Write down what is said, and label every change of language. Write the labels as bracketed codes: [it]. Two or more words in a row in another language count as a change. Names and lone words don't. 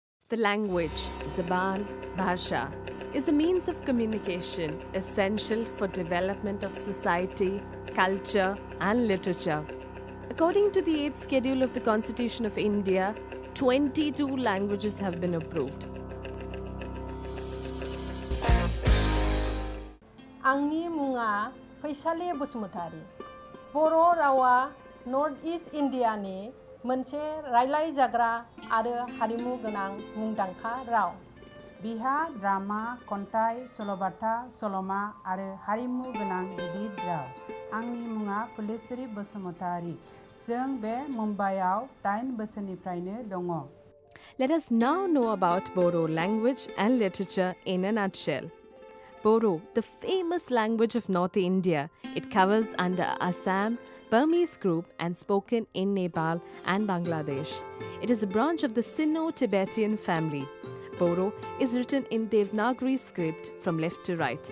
[en] The language, Zaban, Bhasha, is a means of communication essential for development of society, culture and literature. According to the 8th schedule of the Constitution of India, 22 languages have been approved. [brx] आंनि मुङा फैसालि बसुमतारी। बर' रावा नर्थ इस्ट इन्डियानि मोनसे रायलायजाग्रा आरो हारिमु गोनां मुंदांखा राव। बिहा ड्रामा, खन्थाइ, सल'बाथा, सल'मा आरो हारिमु गोनां गिदिर राव। आंनि मुङा फुलेस्वरी बसुमतारी। जों बे मुम्बाइआव 8 बोसोरनिफ्रायनो दङ। [en] Let us now know about Bodo language and literature in a nutshell. Bodo, the famous language of North India, it covers under Assam, Burmese group and spoken in Nepal and Bangladesh. It is a branch of the Sino-Tibetan family. Bodo is written in Devanagari script from left to right.